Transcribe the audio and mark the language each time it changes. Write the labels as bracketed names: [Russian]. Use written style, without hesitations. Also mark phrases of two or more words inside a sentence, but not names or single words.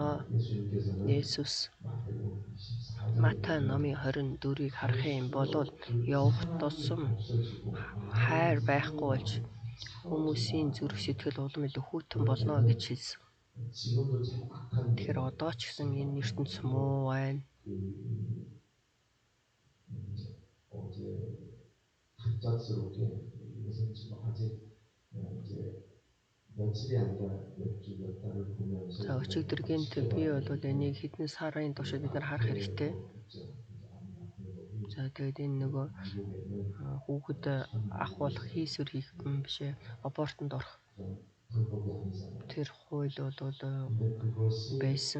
[Mongolian] Есүс Матай номын 24-ийг харах юм бол явах тусам хайр байхгүй болж хүмүүсийн зүрх сэтгэл улам илүү хүйтэн болно гэж хэлсэн. Тэгэхээр одоо ч гэсэн энэ ертөнц муу байна. [Korean] 갑작스럽게 이것은 지금 아직 이제 며칠이 아니라 몇 주, 몇 달을 보면서 [Mongolian] За өчигдөргийнт би бол энийг хэдэн сарын туршид бид нар харах хэрэгтэй. За тэгээд энэ нөгөө хүүхэд ахвал хийсвэр хийх юм бишээ, абортонд орох. Тэр хууль бол байсан.